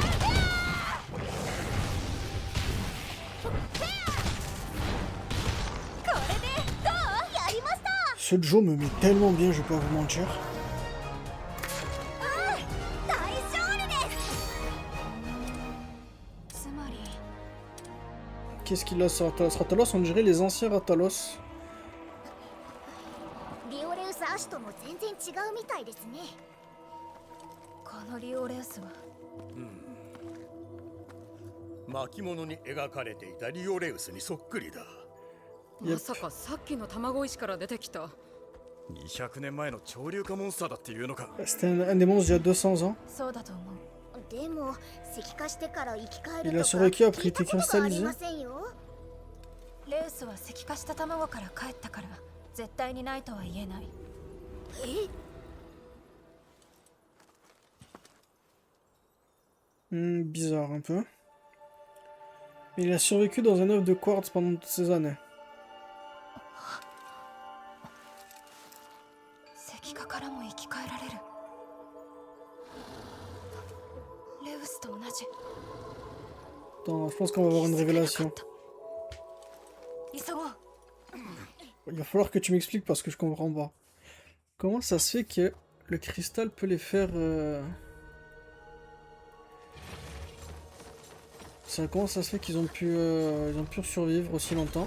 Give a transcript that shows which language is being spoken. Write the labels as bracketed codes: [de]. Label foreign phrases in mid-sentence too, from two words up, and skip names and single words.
[fr] Ce Joe me met tellement bien, je vais pas vous mentir. Qu'est-ce qu'il a sur Ratalos? Ratalos, on dirait les anciens Ratalos. [ja] まさかさっきの卵石から出てきた200年前の潮流化モンスターだっていうのか [fr] C'était un des monstres d'il y a 200 ans. Il a survécu après été cristallisé. [ja] レウスは石化した卵から帰ったから絶対にないとは言えない。 [fr] Bizarre un peu. Mais il a survécu dans un œuf de quartz pendant toutes ces années. [ja] 石化からも生き返られる。レウスと同じ。 [fr] Attends, je pense qu'on va avoir une révélation. [ja] 急ごう。 [fr] Il va falloir que tu m'expliques parce que je comprends pas. Comment ça se fait que le cristal peut les faire... Comment ça se fait qu'ils ont pu survivre aussi longtemps?